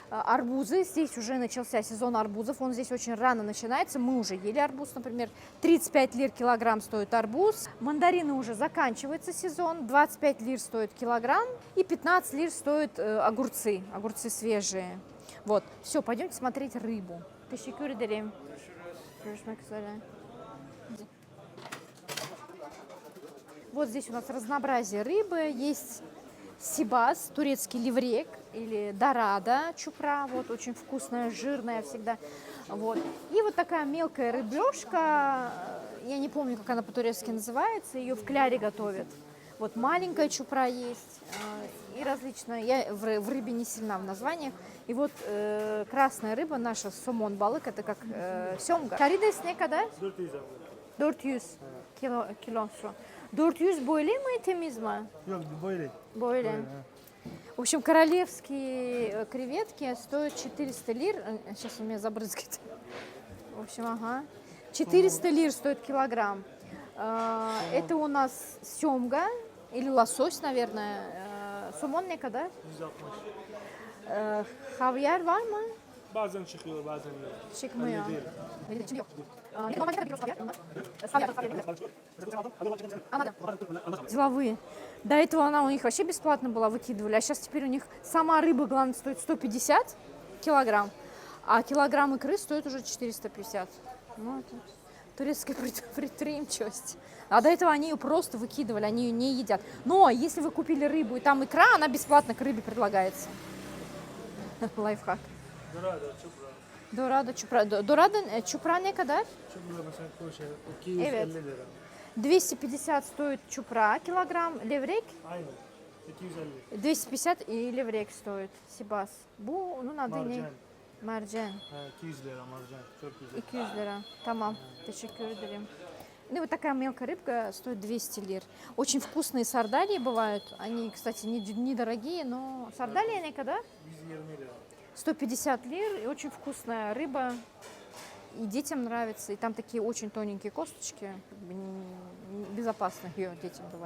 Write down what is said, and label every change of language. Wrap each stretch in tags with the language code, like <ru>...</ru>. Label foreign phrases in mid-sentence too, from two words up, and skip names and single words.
<ru>Арбузы, здесь уже начался сезон арбузов, он здесь очень рано начинается, мы уже ели арбуз, например. 35 лир килограмм стоит арбуз. Мандарины уже заканчивается сезон, 25 лир стоит килограмм. И 15 лир стоят огурцы свежие. Вот, все, пойдемте смотреть рыбу.</ru> <tr>Teşekkür ederim. Görüşmek üzere.</tr> <ru>Вот здесь у нас разнообразие рыбы. Есть сибас, турецкий леврек или дорадо чупра. Вот очень вкусная, жирная всегда. Вот. И вот такая мелкая рыбешка. Я не помню, как она по-турецки называется. Ее в кляре готовят. Вот маленькая чупра есть. И различная. Я в рыбе не сильна в названиях. И вот красная рыба наша,</ru> <tr>somon balık,</tr> <ru>это как семга.</ru> <tr>Karides ne kadar? 400 kilosu. 400 böyle mi, temiz mi? Yok, böyle. Böyle.</tr> <ru>В общем, королевские креветки стоят 400 лир. Сейчас у меня забрызгает. В общем, ага. 400 лир стоит килограмм. Это у нас семга или лосось, наверное.</ru> <tr>Somon ne kadar? 160. Havyar var mı? Bazen çıkıyor, bazen yok. Çıkmıyor. Öyle değil. Benim için yok. Normalde ne kadar kilosu havyar?</tr> <ru>Деловые. До этого она у них вообще бесплатно была, выкидывали, а сейчас теперь у них сама рыба, главное, стоит 150 килограмм, а килограмм икры стоит уже 450. Ну, это турецкая предприимчивость. А до этого они ее просто выкидывали, они ее не едят. Но если вы купили рыбу и там икра, она бесплатно к рыбе предлагается. Лайфхак.</ru> <tr>Dorada, çupra. Dorado çupra ne kadar? Çupra mesela koşa 250 lira.</tr> <ru>250 стоит чупра килограмм, леврек</ru> <tr>Aynen. 250.</tr> <ru>250 и леврек стоит. Сибас. Bu, ну надо не.</ru> <tr>Marcan. Mercan. 200 lira marcan. Çok güzel. 200 лира. Tamam. Teşekkür ederim.</tr> <ru>Ну, вот такая мелкая рыбка стоит 200 лир. Очень вкусные сардалии бывают. Они, кстати, недорогие, но сардалии они когда?</ru> <tr>120 lira.</tr> <ru>150 лир. И очень вкусная рыба. И детям нравится. И там такие очень тоненькие косточки. Как бы безопасно ее детям давать.</ru>